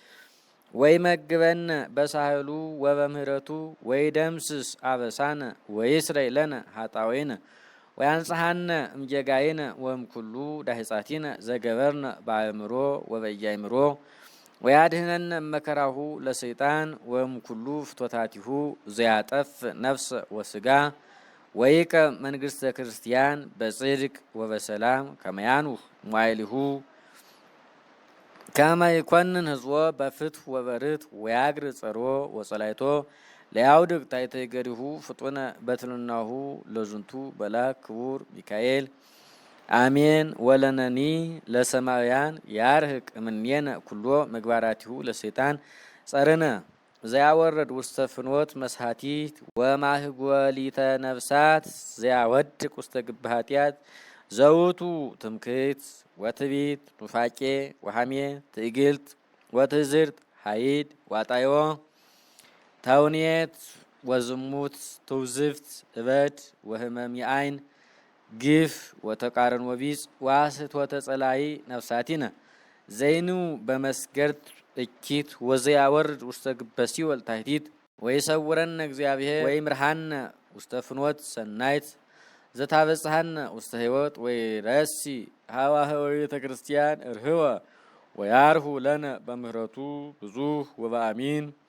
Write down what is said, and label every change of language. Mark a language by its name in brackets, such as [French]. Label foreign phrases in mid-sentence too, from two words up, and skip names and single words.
[Geez] ወይመግበነ በሳህሉ ወበምህረቱ ወይደምስስ አበሳነ ወይስረይ ለነ ኃጣውኢነ ወያንጽሐነ እምጌጋይነ ወእምኩሉ ዳህጻቲነ ዘገበርነ በአእምሮ ወበኢያእምሮ ወያድኅነነ እመከራሁ ለሰይጣን ወእምኩሉ ፍትወታቲሁ ዘያጠፍ ነፍሰ ወስጋ ወይቀ መንግሥተ ክርስቲያን በጽድቅ ወበሰላም ከመ ያንሁ ሞዓሊሁ ከመ ይኰንን ህዝቦ በፍትሕ ወበርትዕ ወያግር ጸሮ ወጸላይቶ ለያውድቅ ታሕተ እገሪሁ ፍጡነ በትሕትናሁ ለዝንቱ መልአክ ክቡር ሚካኤል አሜን። ወለነኒ ለሰማውያን ያርህቅ እምኔነ ኩሎ ምግባራቲሁ ለሰይጣን ጸርነ ዘያወረድ ውስተ ፍኖት መስሐቲት ወማህጐሊተ ነፍሳት ዘያወድቅ ውስተ ግብ ኃጢአት ዘውቱ ትምክህት ወትዕቢት ኑፋቄ ወሐሜት ትዕግልት ወትዕዝርት ኃይድ ዋጣዮ ተውኔት ወዝሙት ትውዝፍት እበድ ወህመም የአይን ግፍ ወተቃረን ወቢጽ ዋስት ወተጸላይ ነፍሳቲነ ዘይኑ በመስገርት እኪት ወዘያወርድ ውስተ ግበ ሲኦል ታሕቲት ወይሰውረነ እግዚአብሔር ወይምርሐነ ውስተ ፍኖት ሰናይት ዘታበጽሐነ ውስተ ሕይወት ወይረሲ ሀዋህወ ቤተ ክርስቲያን እርህወ ወያርሁ ለነ በምህረቱ ብዙኅ ወበአሚን